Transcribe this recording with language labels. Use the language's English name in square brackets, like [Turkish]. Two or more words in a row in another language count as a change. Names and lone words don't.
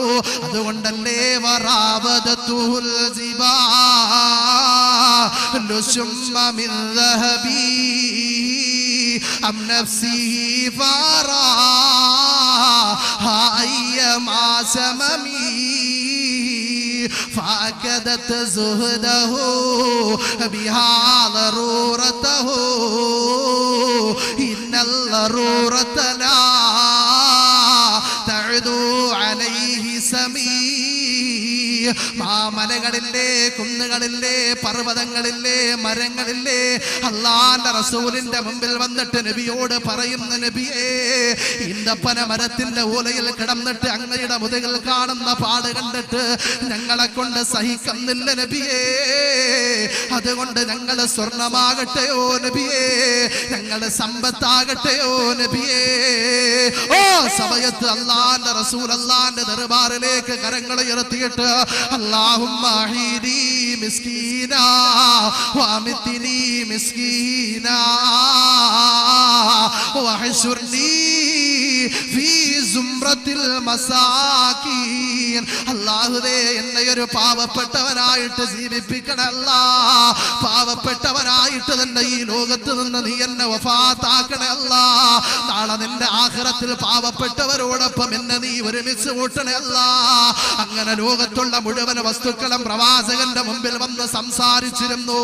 [Arabic] അതുകൊണ്ടല്ലേ وراودته الجبال الشم من ذهب عن نفسه فأراها أيما شمم فأكدت زهده بها ضرورته إن الضرورة لا تعدو عليه سمي. [Malayalam] മാമലകളില്ലേ, കുന്നുകളില്ലേ, പർവ്വതങ്ങളില്ലേ, മരങ്ങളില്ലേ, അല്ലാഹുവിന്റെ റസൂലിന്റെ മുമ്പിൽ വന്നിട്ട് നബിയോട് പറയുന്ന നബിയേ, ഈന്തപ്പന മരത്തിന്റെ ഓലയിൽ കിടന്നിട്ട് അങ്ങയുടെ മുതുകിൽ കാണുന്ന പാട് കണ്ടിട്ട് ഞങ്ങളെ കൊണ്ട് സഹിക്കുന്നില്ല നബിയേ. അതുകൊണ്ട് ഞങ്ങൾ സ്വർണമാകട്ടെയോ നബിയേ, ഞങ്ങളുടെ സമ്പത്താകട്ടെയോ നബിയേ. ഓ സമയത്ത് അല്ലാഹുവിന്റെ റസൂൽ അല്ലാഹുവിന്റെ ദർബാറിലേക്ക് കരങ്ങൾ ഉയർത്തിയിട്ട് [Arabic] اللهم احيني مسكينا وامتني مسكينا واحشرني في زمرة المساكين. [Malayalam] അല്ലാഹുവേ, എന്നെ ഒരു പാവപ്പെട്ടവനായിട്ട് ജീവിപ്പിക്കണേ അല്ലാഹ്. പാവപ്പെട്ടവനായിട്ട് തന്നെ ഈ ലോകത്ത് നിന്ന് നീ എന്നെ വഫാത്താക്കണേ അല്ലാഹ്. നാളെ നിന്റെ ആഖിറത്തിൽ പാവപ്പെട്ടവരോടൊപ്പം എന്നെ നീ ഒരുമിച്ച് കൂട്ടണേ അല്ലാഹ്. അങ്ങനെ ലോകത്തുള്ള മുഴുവൻ വസ്തുക്കളും പ്രവാചകന്റെ മുമ്പിൽ വന്ന് സംസാരിച്ചിരുന്നു.